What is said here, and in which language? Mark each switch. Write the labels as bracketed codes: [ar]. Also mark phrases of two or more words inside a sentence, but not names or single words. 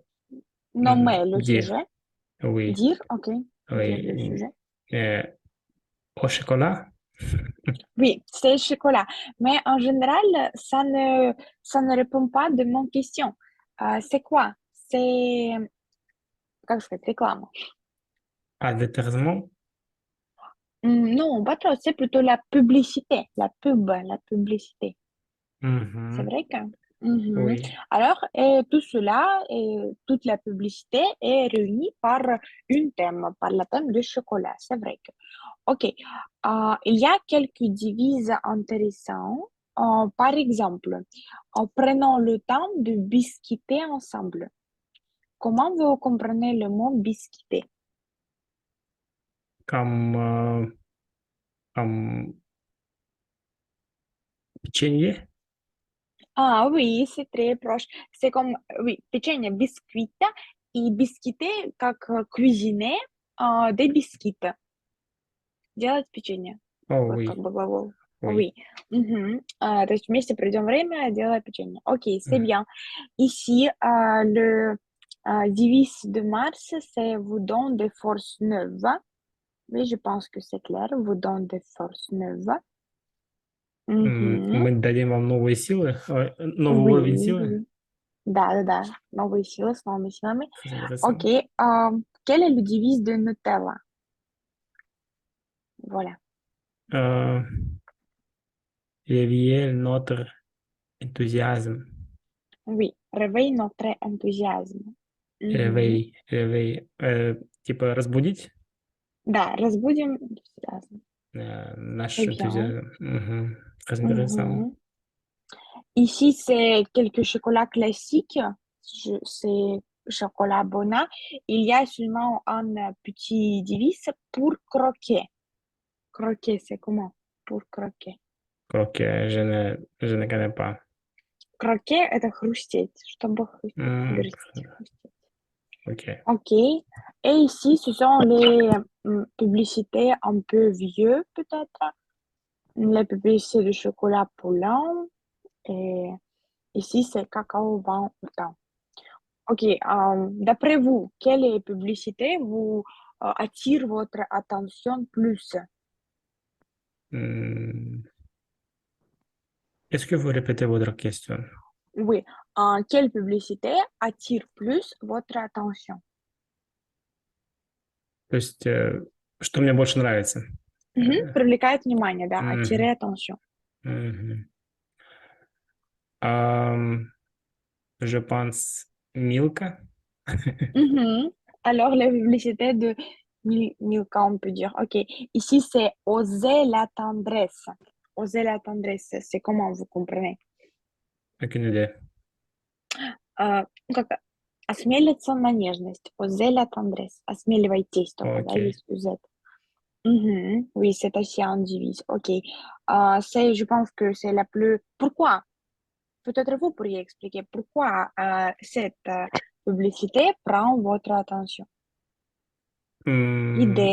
[fr] nommer le dire sujet. oui, Dire, ok, dire le oui, sujet. euh, au chocolat. Oui, c'est le chocolat. Mais en général, ça ne répond pas de mon question. C'est quoi? C'est, [ru] как сказать, реклама. Advertisement. [fr] Non, pas trop, c'est plutôt la publicité, la publicité. C'est Mhm. vrai que. Mhm. Oui, Alors, tout cela, toute la publicité est réunie par une thème, par le thème du chocolat. C'est vrai que. OK. Il y a quelques devises intéressantes. Par exemple, en prenant le temps de biscuiter ensemble. Comment vous comprenez le mot biscuiter? Comme, comme pеченье? Ah oui, c'est très proche. C'est comme, oui, [ru] печенье, biscuit, и бисквиты, как [fr] cuisiner des biscuits. [ru] Делать печенье. Oh Вот как [fr] oui, [ru] бы глагол. [fr] oui. Oui. Мгм. [ru] То есть вместе проведем время, делая печенье. Окей, [fr] c'est Mm. bien. Ici, le devise de Mars, c'est vous donne des forces neuves. Oui, je pense que c'est clair. Vous donne des forces neuves. Мгм. [ru] Мы дадим вам новые силы, новый [fr] Oui, [ru] уровень силы. oui. Да-да-да. Новые силы с новыми силами. [fr] Très intéressant. [ru] Окей. [fr] Quel est le devise de Nutella? Voilà. Euh, Réveiller notre enthousiasme. Oui. Réveille notre enthousiasme. Мгм. Réveil. [ru] Типа разбудить Да, разбудим энтузиазм. наш [fr] Très bien. [ru] энтузиазм. Мгм. [fr] Très intéressant. Mhm. Ici, c'est quelques chocolats classiques. C'est chocolat Bona. Il y a seulement un petit devise pour croquer. Croquer, c'est comment? Pour croquer. Ok, je ne connais pas. Croquer, [ru] это хрустеть, чтобы Hmm, грызть, хрустеть. [fr] ok. Ok. Et ici, ce sont les publicités un peu vieux, peut-être. Les publicités de chocolat Poulain. Et ici, c'est cacao vin autant. Ok. D'après vous, quelle publicité vous attire votre attention plus? Hmm, Est-ce que vous répétez votre question? Oui. Quelle publicité attire plus votre attention? [ru] То есть, что мне больше нравится? Мгм. Э, Привлекает внимание, да, мгм, [fr] attirer attention. мгм. Ам, Je pense Milka. Mhm. Alors, la publicité de Milka, on peut dire. OK. Ici, c'est oser la tendresse. Oser la tendresse, c'est comment vous comprenez? Aucune idée. [ru] Как осмелиться на нежность. [fr] Oser la tendresse. [ru] Осмеливайтесь только, да, [fr] Ok. [ru] есть z. Mhm. [fr] Oui, c'est aussi un devise. OK. Je pense que c'est la plus... Pourquoi? Peut-être vous pourriez expliquer pourquoi cette publicité prend votre attention. Hmm,